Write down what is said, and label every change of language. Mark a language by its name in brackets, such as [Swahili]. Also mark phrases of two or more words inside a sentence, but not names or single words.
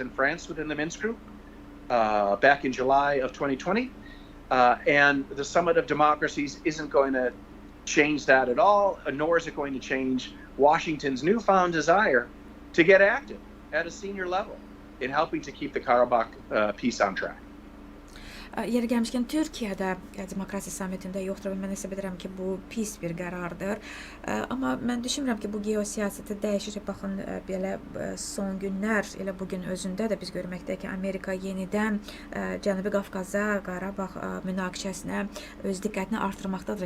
[English] and France within the Minsk Group back in July of 2020. And the Summit of Democracies isn't going to change that at all, nor is it going to change Washington's newfound desire to get active at a senior level in helping to keep the Karabakh peace on track. [Azerbaijani] Yeri gəlmişkən Türkiyədə demokratiya samitində yoxdur və mən hesab edirəm ki, bu pis bir qərardır. Amma mən düşünmürəm ki, bu geosiyasəti dəyişəcək. Baxın, belə son günlər, elə bugün özündə də biz görməkdəyik ki, Amerika yenidən Cənubi Qafqaza, Qarabağ münaqişəsinə öz diqqətini artırmaqdadır.